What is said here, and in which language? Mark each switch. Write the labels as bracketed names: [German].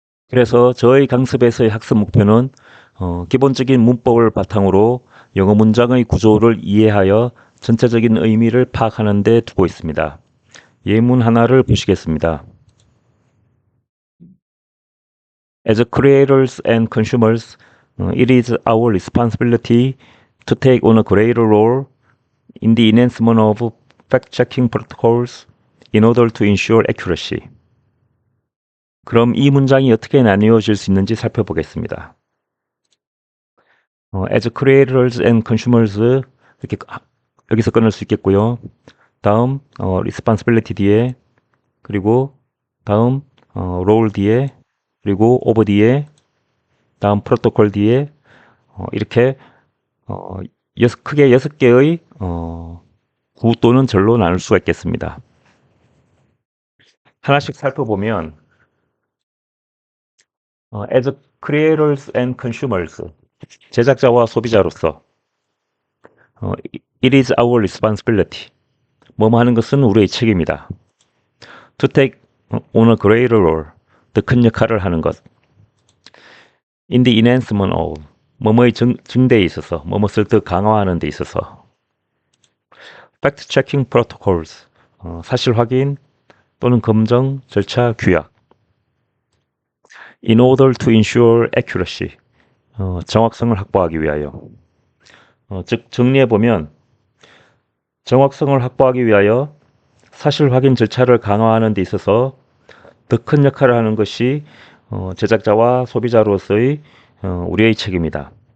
[Korean] 그래서 저의 강습에서의 학습 목표는 기본적인 문법을 바탕으로 영어 문장의 구조를 이해하여 전체적인 의미를 파악하는 데 두고 있습니다. 예문 하나를 보시겠습니다. [English] As creators and consumers, it is our responsibility to take on a greater role in the enhancement of fact-checking protocols in order to ensure accuracy. [Korean] 그럼 이 문장이 어떻게 나뉘어질 수 있는지 살펴보겠습니다. [English] As creators and consumers [Korean] 이렇게 여기서 끊을 수 있겠고요. 다음 responsibility 뒤에 그리고 다음 role 뒤에 그리고 over 뒤에 다음 프로토콜 뒤에 이렇게 크게 6개의 구 또는 절로 나눌 수가 있겠습니다. [English] 하나씩 살펴보면 as creators and consumers [Korean] 제작자와 소비자로서 [English] it is our responsibility [Korean] 뭐뭐 하는 것은 우리의 책임이다. [English] To take on a greater role [Korean] 더 큰 역할을 하는 것 [English] in the enhancement of [Korean] 뭐뭐의 증대에 있어서 뭐뭇을 더 강화하는 데 있어서 [English] fact checking protocols [Korean] 사실 확인 또는 검증 절차 규약 [English] in order to ensure accuracy [Korean] 정확성을 확보하기 위하여 즉 정리해보면 정확성을 확보하기 위하여 사실 확인 절차를 강화하는 데 있어서 더 큰 역할을 하는 것이 제작자와 소비자로서의 우리의 책임이다.